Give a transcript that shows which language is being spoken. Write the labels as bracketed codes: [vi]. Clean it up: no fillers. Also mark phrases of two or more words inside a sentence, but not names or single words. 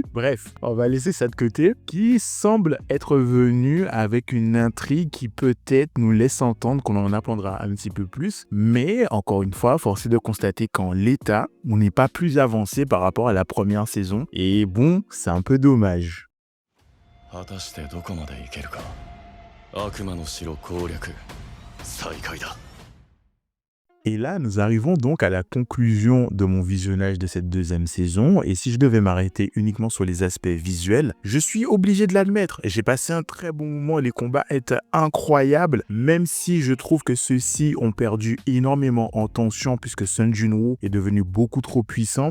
[fr] Bref, on va laisser ça de côté. Qui semble être venu avec une intrigue qui peut-être nous laisse entendre qu'on en apprendra un petit peu plus. Mais encore une fois, force est de constater qu'en l'état, on n'est pas plus avancé par rapport à la première saison. Et bon, c'est un peu dommage. [ja] 果たしてどこまでいけるか。悪魔の城攻略再開だ。 [fr] Et là, nous arrivons donc à la conclusion de mon visionnage de cette deuxième saison. Et si je devais m'arrêter uniquement sur les aspects visuels, je suis obligé de l'admettre. J'ai passé un très bon moment. Les combats étaient incroyables, même si je trouve que ceux-ci ont perdu énormément en tension puisque Sun Junwoo est devenu beaucoup trop puissant.